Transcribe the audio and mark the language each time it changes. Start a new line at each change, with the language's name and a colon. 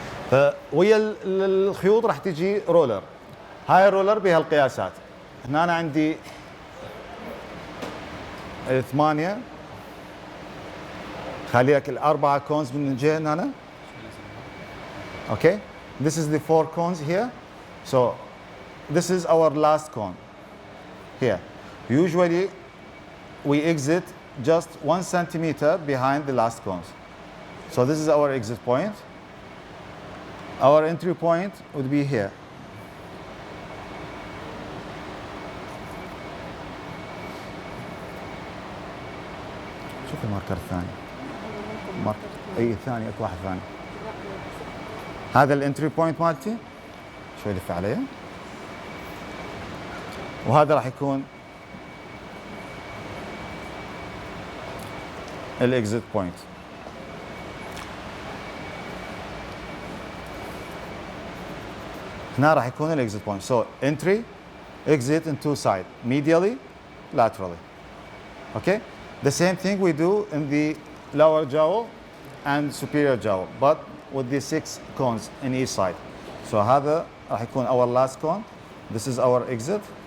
Arabic: فويا الخيوط راح تجي رولر. هاي الرولر بها القياسات. هنا أنا عندي 8، خلي لك الأربعة كونز من الجهة هنا.
English: Okay, this is the 4 cones here. So this is our last cone here. Usually we exit just 1 centimeter behind the last cones. So this is our exit point. Our entry point would be here.
Arabic: شوف الماركر الثاني. ماركر اي ثاني، اكو واحد ثاني. هذا الانتري بوينت مالتي، شوي لف عليه. وهذا راح يكون الاكزيت بوينت. هنا راح يكون الاكزيت بوينت.
English: So entry, exit in two sides, medially, laterally. Okay? The same thing we do in the lower jowl and superior jowl, but with the 6 cones in each side. So
Arabic: هذا راح يكون
English: our last cone. This is our exit.